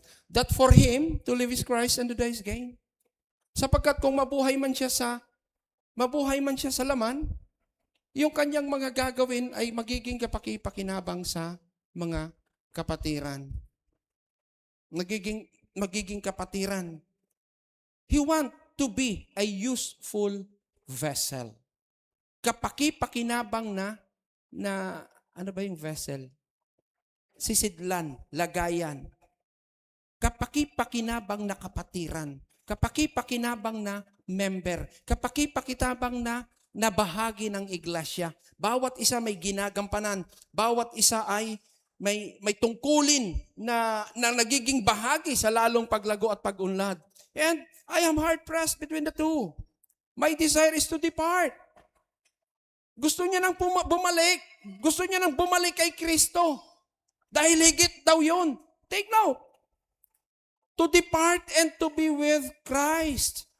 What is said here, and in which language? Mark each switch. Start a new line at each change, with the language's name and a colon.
English: That for him, to live is Christ and to die is gain.
Filipino: Sapagkat kung mabuhay man siya sa laman, yung kanyang mga gagawin ay magiging kapakipakinabang sa mga kapatiran. Magiging kapatiran.
English: He want to be a useful vessel.
Filipino: Kapakipakinabang na ano ba yung vessel? Sisidlan, lagayan. Kapakipakinabang na kapatiran. Kapakipakinabang na member. Kapakipakinabang na bahagi ng iglesia. Bawat isa may ginagampanan. Bawat isa ay may tungkulin na nagiging bahagi sa lalong paglago at pag-unlad.
English: And I am hard-pressed between the two. My desire is to depart.
Filipino: Gusto niya nang bumalik. Gusto niya nang bumalik kay Kristo. Dahil higit daw yun.
English: Take note. To depart and to be with Christ.